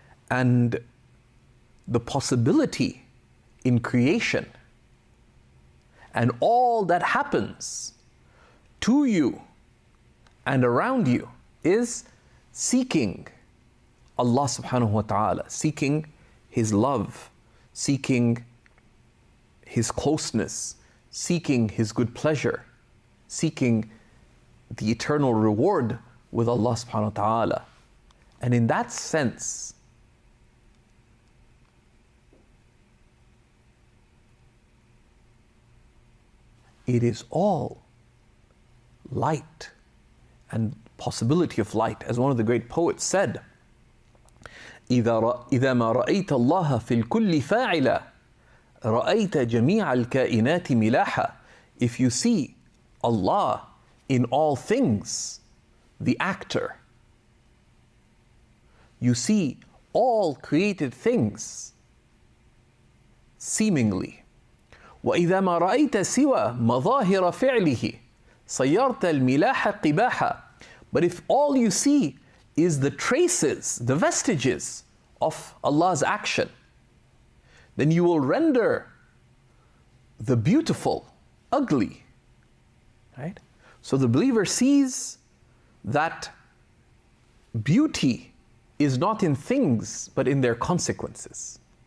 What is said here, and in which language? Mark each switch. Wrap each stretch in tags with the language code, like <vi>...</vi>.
<en>And the possibility in creation and all that happens to you and around you is seeking Allah subhanahu wa ta'ala, seeking His love, seeking His closeness, seeking His good pleasure, seeking the eternal reward with Allah subhanahu wa ta'ala. And in that sense, it is all light and possibility of light. As one of the great poets said,</en> <ar>إذا ما رأيت الله في الكل فاعلا رأيت جميع الكائنات ملاحا.</ar> <en>If you see Allah in all things, the actor, you see all created things seemingly.</en> <ar>وإذا ما رأيت سوى مظاهر فعله صيرت الملاح قباحا.</ar> <en>But if all you see is the traces, the vestiges of Allah's action, then you will render the beautiful ugly. Right? So the believer sees that beauty is not in things, but in their consequences.</en>